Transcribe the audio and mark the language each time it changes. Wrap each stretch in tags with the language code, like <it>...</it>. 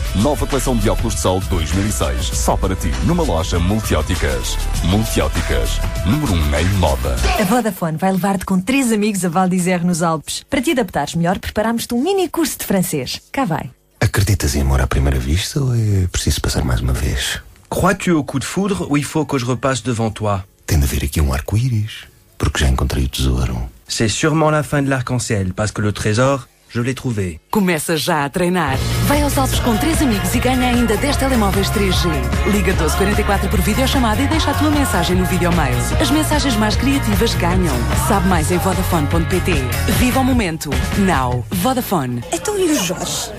<pt>Nova coleção de óculos de sol 2006. Só para ti, numa loja Multióticas. Multióticas, número 1 em moda. A Vodafone vai levar-te com 3 amigos a Val d'Isère, nos Alpes. Para te adaptares melhor, preparámos-te um mini curso de francês. Cá vai. Acreditas em amor à primeira vista ou é preciso passar mais uma vez?</pt> <fr>Crois-tu au coup de foudre ou il faut que je repasse devant toi?</fr> <pt>Tem de haver aqui um arco-íris, porque já encontrei o tesouro.</pt> <fr>C'est sûrement la fin de l'arc-en-ciel, parce que le trésor, je l'ai trouvé.</fr> <pt>Começa já a treinar. Vai aos Alpes com 3 amigos e ganha ainda 10 telemóveis 3G. Liga 1244 por videochamada e deixa a tua mensagem no videomail. As mensagens mais criativas ganham. Sabe mais em vodafone.pt. Viva o momento. Now. Vodafone. Então e o Jorge?</pt>